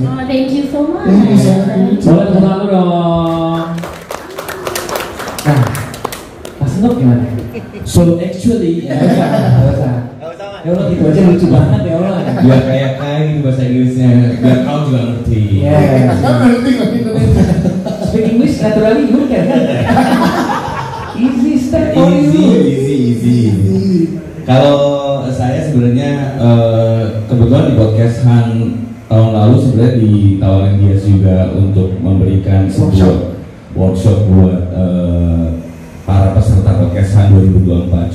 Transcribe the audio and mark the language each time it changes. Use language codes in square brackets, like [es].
[en] Oh, thank you so much. [id] Boleh tepuk tangan dulu dong. Nah, Mas Nuk gimana? [en] So actually, [id] Ya Allah gitu aja lucu banget ya Allah. biar kayak gitu bahasa Inggrisnya, biar kau juga ngerti. [en] Speak English naturally you can. Easy step for you. Easy. [id] Kalau saya sebenarnya kebetulan di podcast Han tahun lalu sebenarnya ditawarin dia juga untuk memberikan sebuah workshop buat para peserta podcast Han 2024.